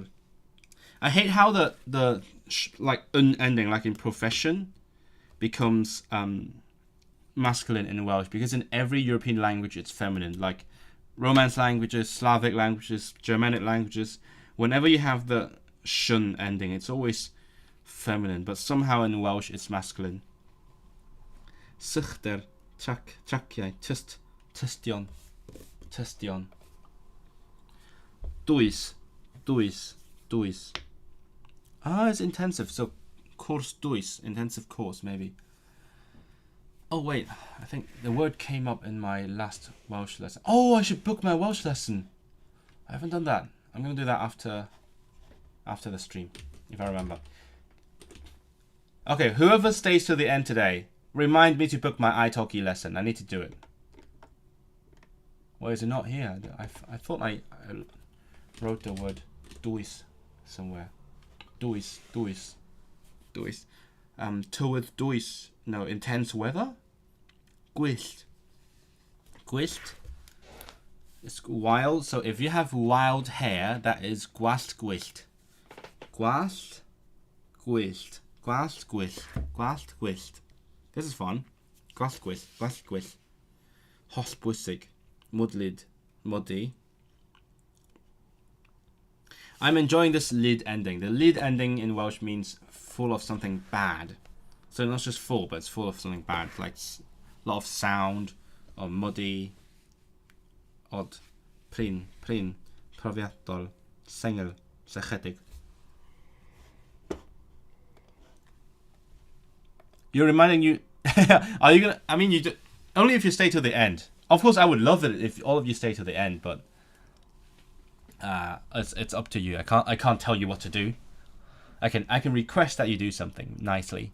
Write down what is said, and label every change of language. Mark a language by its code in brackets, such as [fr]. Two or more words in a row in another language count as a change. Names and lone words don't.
[en] I hate how the ending, like in profession, becomes masculine in Welsh, because in every European language it's feminine. Like Romance languages, Slavic languages, Germanic languages, whenever you have the shun ending, it's always feminine, but somehow in Welsh it's masculine. [cy] Sychter, traciau, tystion. Dwys. [en] It's intensive, so course dwys, intensive course maybe. Oh wait, I think the word came up in my last Welsh lesson. Oh, I should book my Welsh lesson. I haven't done that. I'm going to do that after the stream, if I remember. Okay, whoever stays to the end today, remind me to book my italki lesson. I need to do it. Why is it not here? I thought I wrote the word dwys somewhere. [cy] Dwys. Tywydd dwys. [en] No, intense weather. Gwyllt. It's wild. So if you have wild hair, that is [cy] gwallt gwyllt. Gwallt gwyllt. [en] This is fun. [cy] Gwallt gwyllt. Holl bwysig. Mudlyd. [en] Muddy. I'm enjoying this lyd ending. The lyd ending in Welsh means full of something bad. So not just full, but it's full of something bad, like a lot of sound, or muddy, [cy] odd, prin, profiadol, sengl, sychedig. [en] You're reminding you. Are you gonna? I mean, you do, only if you stay to the end. Of course, I would love it if all of you stay to the end, but it's up to you. I can't tell you what to do. I can request that you do something nicely.